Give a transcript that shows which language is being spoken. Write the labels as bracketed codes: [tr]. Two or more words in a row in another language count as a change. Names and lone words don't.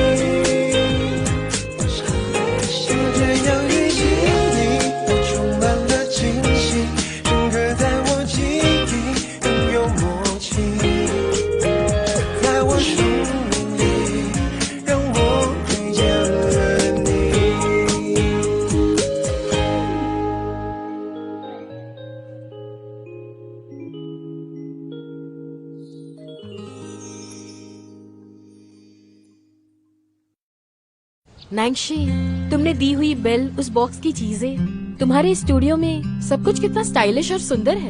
[zh] 就这样遇见你，我充满了惊喜，深刻在我记忆，拥有默契，在我生命里，让我遇见了你。 [hi] नैंशी, तुमने दी हुई बेल, उस बॉक्स की चीजें, तुम्हारे स्टूडियो में सब कुछ कितना स्टाइलिश और सुंदर है।